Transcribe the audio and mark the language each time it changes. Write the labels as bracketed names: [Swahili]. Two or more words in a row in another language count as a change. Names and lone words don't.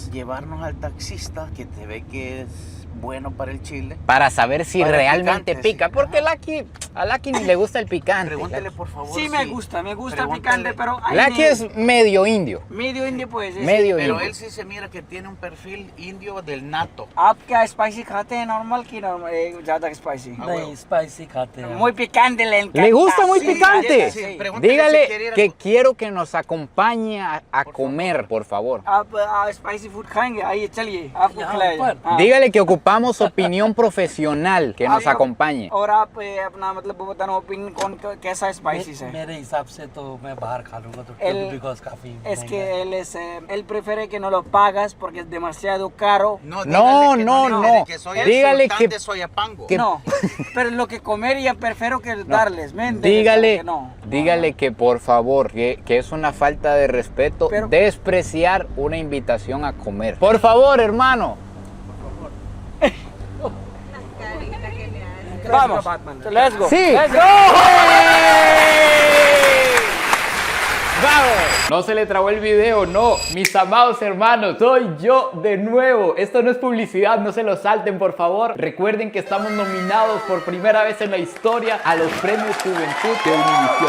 [Spanish] es llevarnos al taxista que te ve que es bueno para el chile. Para saber si Para el realmente picante, pica. sí. Porque a Lucky ni le gusta el picante. Pregúntale por favor. Sí, me gusta Pregúntale. picante, pero... Lucky es medio indio. medio indio pues. Medio Pero indio. él sí se mira que tiene un perfil indio del nato. [Hindi] ¿आप क्या स्पाइसी खाते हैं नॉर्मल की ज़्यादा स्पाइसी? नहीं, स्पाइसी खाते हैं [Spanish] Muy picante le encanta. ¿Le gusta muy Sí, picante? sí, pregúntale Dígale si quiere que algo. quiero que nos acompañe a comer, por favor. [Hindi] आप स्पाइसी फूड खाएंगे आइए चलिए आपको यहाँ खिलाया पर? जाए। हाँ। [Spanish] Dígale que ocupamos opinión profesional que nos acompañe. [Hindi] और आप अपना मतलब मतलब वो बताना ओपिनियन कौन कैसा स्पाइसी है मेरे हिसाब से तो मैं बाहर खा लूंगा तो बिकॉज काफी [Spanish] es que él prefiere que no lo pagas porque es demasiado caro. No, No, dígale que no, no, no. que soy el Dígale sultán que- de Soyapango. No, pero lo que comería prefiero que darles, ¿me entiendes? Dígale, Que no. dígale que por favor, que es una falta de respeto Pero- despreciar una invitación a comer. Por favor, hermano. Vamos, [English] let's go. [Spanish] Sí. [English] Let's go. [Spanish] ¡Vamos! No se le trabó el video, no. Mis amados hermanos, soy yo de nuevo. Esto no es publicidad, no se lo salten, por favor. Recuerden que estamos nominados por primera vez en la historia a los premios Juventud de Univisión.